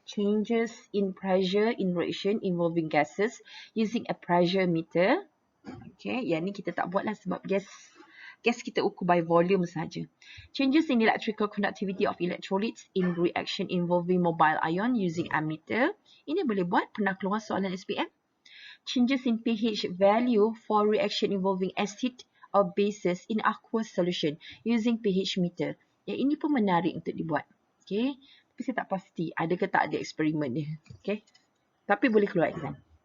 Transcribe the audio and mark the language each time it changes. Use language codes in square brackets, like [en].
[en] Changes in pressure in reaction involving gases using a pressure meter. [ms] Okay, yang ni kita tak buat lah sebab gas kita ukur [en] by volume [ms] saja. [en] Changes in electrical conductivity of electrolytes in reaction involving mobile ion using ammeter. [ms] Ini boleh buat, pernah keluar soalan SPM. [en] Changes in pH value for reaction involving acid or bases in aqueous solution using pH meter. [ms] Yang ini pun menarik untuk dibuat. Okay, tapi saya tak pasti ada ke tak ada eksperimen dia. Okay, tapi boleh keluar exam.